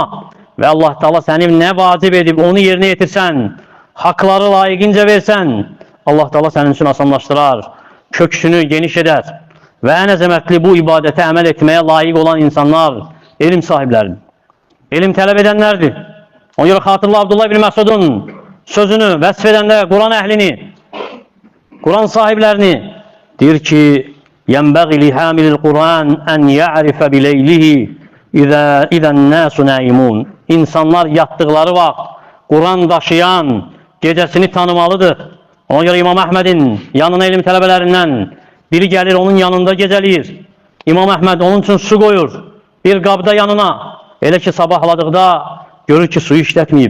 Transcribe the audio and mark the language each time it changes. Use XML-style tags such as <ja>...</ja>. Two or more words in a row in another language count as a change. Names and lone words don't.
<az>Və Allah Taala səni nə vacib edib, onu yerinə yetirsən, haqları layiqincə versən, Allah Taala sənin üçün asanlaşdırar, köksünü geniş edər. Və ən əzəmətli bu ibadətə əməl etməyə layiq olan insanlar elm sahibləridir. Elm tələb edənlərdir. Ona görə xatırla Abdullah ibn Məsudun sözünü vəsf edəndə Quran əhlini, Quran sahiblərini deyir ki,</az> <ar>ينبغي لحامل القرآن أن يعرف بليله إذا الناس نائمون.</ar> <az>İnsanlar yattıqları vaxt Quran daşıyan gecəsini tanımalıdır. Ona görə İmam Əhmədin yanına elm tələbələrindən biri gəlir, onun yanında gecəliyir. İmam Əhməd onun üçün su qoyur, bir qabda yanına. Elə ki sabahladıqda görür ki suyu işlətməyib.</az>